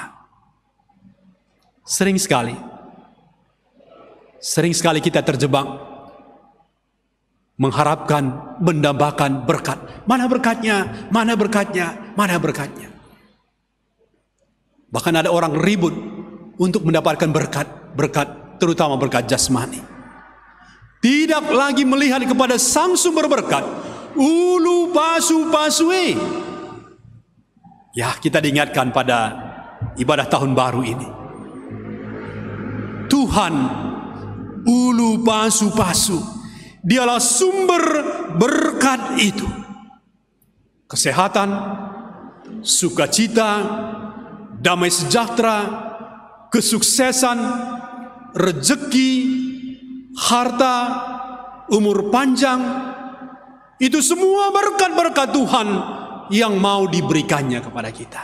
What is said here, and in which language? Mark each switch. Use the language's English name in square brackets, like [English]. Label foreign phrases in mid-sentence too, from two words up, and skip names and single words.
[Indonesian] Sering sekali kita terjebak mengharapkan, mendambakan berkat. Mana berkatnya? Mana berkatnya? Mana berkatnya? Bahkan ada orang ribut untuk mendapatkan berkat, terutama berkat jasmani. Tidak lagi melihat kepada sang sumber berkat. [Batak Karo] Ulu pasu-pasue. [Indonesian] Ya, kita diingatkan pada ibadah tahun baru ini. [Batak Karo] Tuhan ulu pasu-pasu, [Indonesian] dialah sumber berkat itu. Kesehatan, sukacita, damai sejahtera, kesuksesan, rezeki, harta, umur panjang, itu semua berkat-berkat Tuhan yang mau diberikannya kepada kita.